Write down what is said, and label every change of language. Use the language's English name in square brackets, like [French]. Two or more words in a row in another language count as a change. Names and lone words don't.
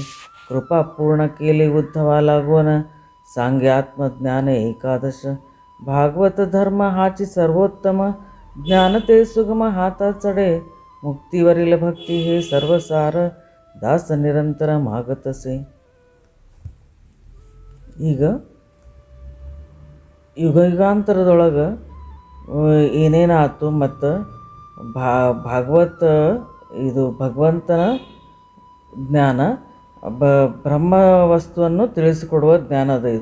[Marathi] कृपा पूर्ण केली उद्धवा लागून सांगे आत्मज्ञान एकादश। भागवत धर्म हाची सर्वोत्तम ज्ञान ते सुगम हाता चढे। मुक्तीवरील भक्ती हे सर्वसार दास निರಂತರ मागतसे। [Kannada] ಈಗ ಯುಗಾಂತರದೊಳಗೆ ಏನೇನಾಯ್ತು ಮತ್ತು ಭಾಗವತ ಇದು ಭಗವಂತನ ಜ್ಞಾನ ಬ್ರಹ್ಮ ವಸ್ತುವನ್ನು ತಿಳಿಸಿಕೊಡುವ ಜ್ಞಾನ ಅದ.